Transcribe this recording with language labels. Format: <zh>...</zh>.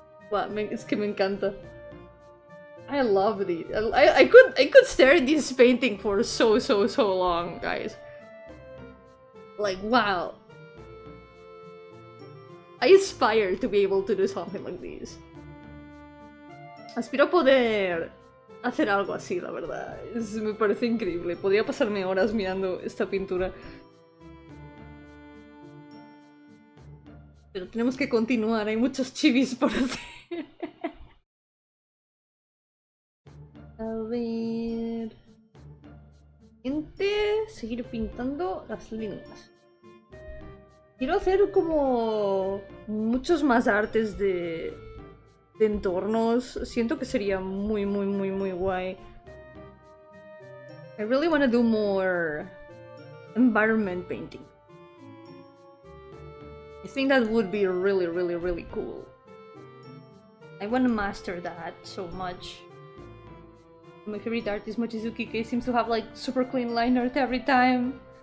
<es>Wow, es que me encanta.</es> <en>I love it. I could stare at this painting for so long, guys. Like, wow. I aspire to be able to do something like this.</en> <es>Aspiro a poder hacer algo así, la verdad. Me parece increíble. Podría pasarme horas mirando esta pintura. Pero tenemos que continuar, hay muchos chivis por hacer. A ver... Seguir pintando las líneas. Quiero hacer como muchos más artes de entornos. Siento que sería muy guay.</es> <en>I really want to do more environment painting. I think that would be really cool. I want to master that so much. My favorite artist, Mochizuki Kei, seems to have like super clean line art every time.</en>